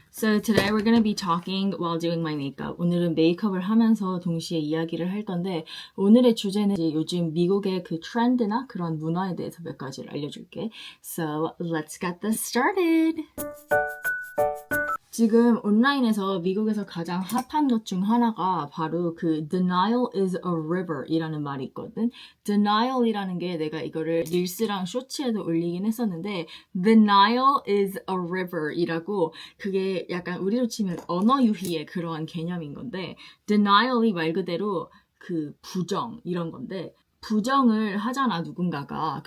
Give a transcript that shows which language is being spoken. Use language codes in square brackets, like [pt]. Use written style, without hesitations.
[en] So today we're gonna be talking while doing my makeup. [ko] 오늘은 메이크업을 하면서 동시에 이야기를 할 건데 오늘의 주제는 이제 요즘 미국의 그 트렌드나 그런 문화에 대해서 몇 가지를 알려줄게. [en] So let's get this started. [ko] 지금 온라인에서 미국에서 가장 핫한 것 중 하나가 바로 그 [en] denial is a river [ko] 이라는 말이 있거든. denial이라는 게 내가 이거를 릴스랑 쇼츠에도 올리긴 했었는데 [en] denial is a river [ko] 이라고 그게 약간 우리로 치면 언어 유희의 그러한 개념인 건데 denial이 말 그대로 그 부정 이런 건데 부정을 하잖아 누군가가.